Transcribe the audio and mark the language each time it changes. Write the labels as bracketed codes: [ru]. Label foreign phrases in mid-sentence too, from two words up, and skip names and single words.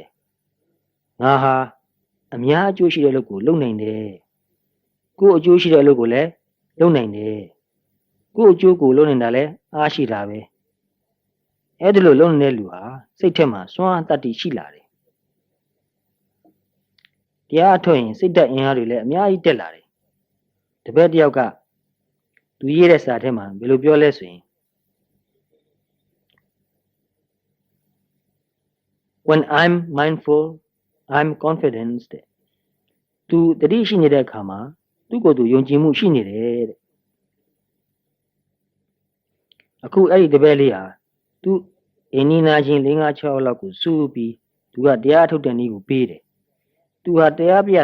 [my] ငါဟာအများအကျိုးရှိတဲ့အလုပ်ကိုလုပ်နိုင်တယ်ကိုယ်အကျိုးရှိတဲ့အလုပ်ကိုလည်းလုပ်နိုင်တယ်ကိုယ်အကျိုးကိုလုပ်နေတာလည်းအားရှိတာပဲအဲ့ဒီလိုလုပ်နေတဲ့လူဟာစိတ်ထဲမှာစွမ်းအားတတ္တိရှိလာတယ်တရားအထုတ်ရင်စိတ်ဓာတ်အင်အားတွေလည်းအများကြီးတက်လာတယ်တပည့်တယောက်ကသူရေးတဲ့စာထဲမှာဘယ်လိုပြောလဲဆိုရင် [en] when I'm mindful I'm confident [my] တဲ့သူတတိရှိနေတဲ့အခါမှာသူ့ကိုယ်သူယုံကြည်မှုရှိနေတယ်တဲ့အခုအဲ့ဒီတပည့်လေးဟာသူအင်းနီနာချင်း5-6လောက်ကိုစုပြီးသူကတရားထုတ်တဲ့နည်းကိုပေးတယ်သူဟာတရားပြ